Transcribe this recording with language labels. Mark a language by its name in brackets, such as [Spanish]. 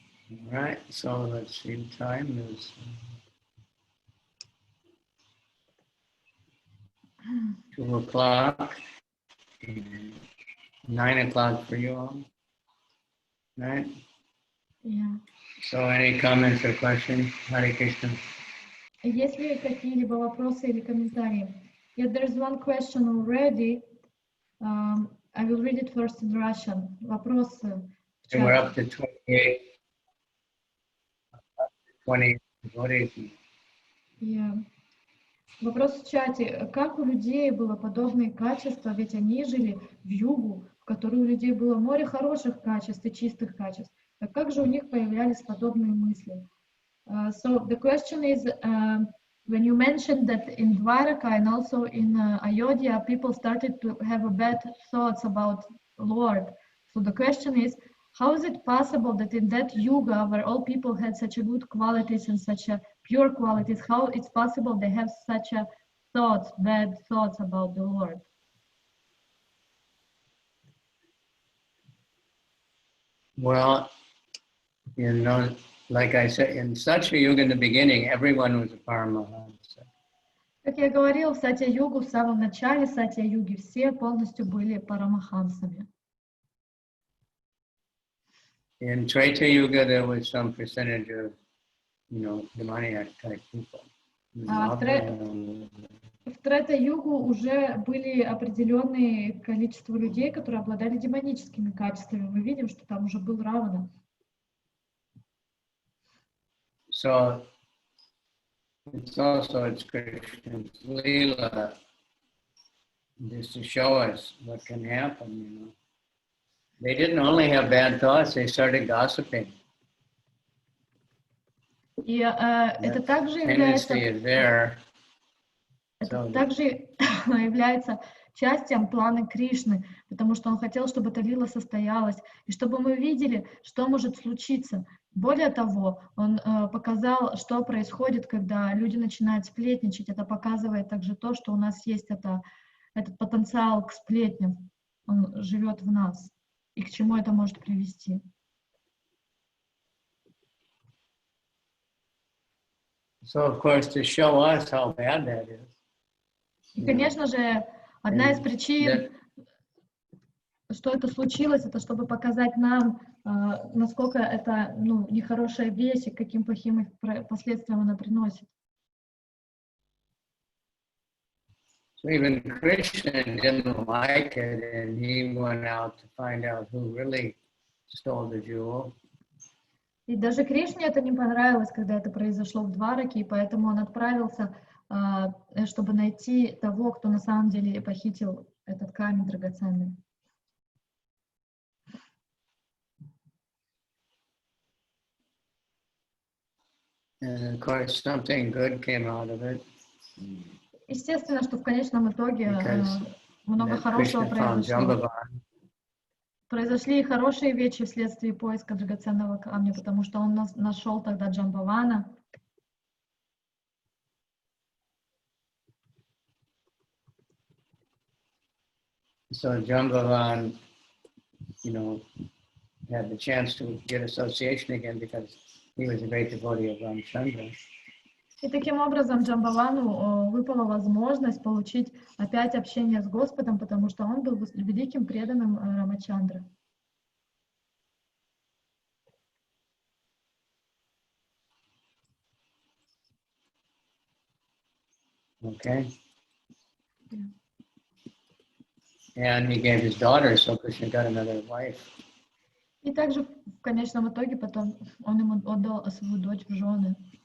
[English] All right, so let's see, the time is 2 o'clock, 9 o'clock for you all, right? Yeah. So any comments or questions? Hare Krishna. [Russian] Есть ли какие-либо вопросы или комментарии? [English] Yeah, there's one question already. I will read it first in Russian. [Russian] Вопросы в чате. [English] We're up to 28. 20 devotees. [Russian] Yeah. Вопрос в чате. Как у людей было подобные качества, ведь они жили в югу, в которой у людей было море хороших качеств и чистых качеств. Так как же у них появлялись подобные мысли? [English] So the question is, when you mentioned that in Dwaraka and also in Ayodhya, people started to have bad thoughts about Lord. So the question is, how is it possible that in that yuga, where all people had such a good qualities and such a pure qualities, how it's possible they have such a bad thoughts about the Lord? Well, you know, like I said, in such a yuga in the beginning, everyone was a Paramahamsa. [Russian] Как я говорил, в Сатья-югу, в самом начале Сатья-юги, все полностью были парамахамсами. [English] In Treta Yuga, there was some percentage of, you know, demoniac type people. [Russian] В Трета-югу уже были определенные количество людей, которые обладали демоническими качествами. Мы видим, что там уже был Равана. [English] So it's Krishna's Leela just to show us what can happen, you know. They didn't only have bad thoughts, they started gossiping. [Russian] И это также является, [English] Tendency is there. [Russian] это также является частью плана Кришны, потому что он хотел, чтобы эта лила состоялась, и чтобы мы видели, что может случиться. Более того, он показал, что происходит, когда люди начинают сплетничать. Это показывает также то, что у нас есть этот потенциал к сплетням. Он живет в нас. И к чему это может привести. [English] So, of course, to show us how bad that is. [Russian] И, конечно же, одна из причин, что это случилось, это чтобы показать нам, насколько это нехорошая вещь и каким плохим последствиям она приносит. [English] So even Krishna didn't like it, and he went out to find out who really stole the jewel. [Russian] И даже Кришне это не понравилось, когда это произошло в Двараке, и поэтому он отправился, чтобы найти того, кто на самом деле похитил этот камень драгоценный. [English] And of course, something good came out of it. [Russian] Естественно, что в конечном итоге много хорошего произошло. Произошли и хорошие вещи вследствие поиска драгоценного камня, потому что он нашел тогда Джамбавана. [English] So Jambavan, had the chance to get association again because he was a great devotee of Ramchandra. [Russian] И таким образом Джамбавану выпала возможность получить опять общение с Господом, потому что он был великим преданным Рамачандры. [English] Okay. Yeah. And he gave his daughter, so Krishna got another wife. [Russian] И также в конечном итоге потом он ему отдал свою дочь в жены.